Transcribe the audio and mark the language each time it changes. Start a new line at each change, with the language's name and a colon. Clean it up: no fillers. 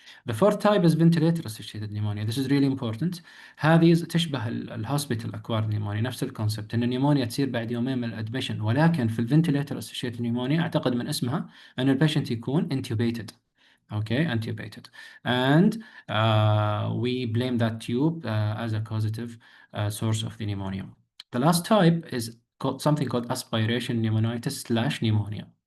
English: The fourth type is ventilator associated pneumonia. This is really important.
Arabic: هذه تشبه الهوسبيتال اكوارد نيمونيا، نفس الكونسبت ان النيمونيا تصير بعد يومين من الادميشن، ولكن في الفنتليتر اسوشيتد نيمونيا اعتقد من اسمها ان البيشنت يكون انتوبيتد.
English: Okay, intubated, and we blame that tube as a causative source of the pneumonia. The last type is something called aspiration pneumonitis / pneumonia.